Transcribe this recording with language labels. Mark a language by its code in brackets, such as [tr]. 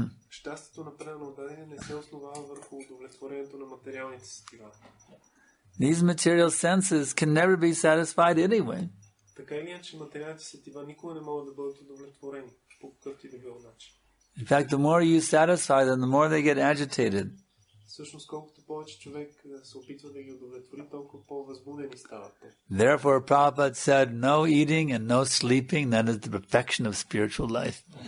[bg] Щастието на предан отдадение не се основава върху удовлетворението на материалните сетива. [en] These material senses can never be satisfied anyway. [bg] Така или иначе, материалните сетива никога не могат да бъдат удовлетворени по какъвто и да било начин. [en] In fact, the more you satisfy them, the more they get agitated. [bg] Всъщност, колкото повече човек се опитва да ги удовлетвори, толкова по-възбудени стават те. [en] Therefore, Prabhupada said, no eating and no sleeping, that is the perfection of spiritual life.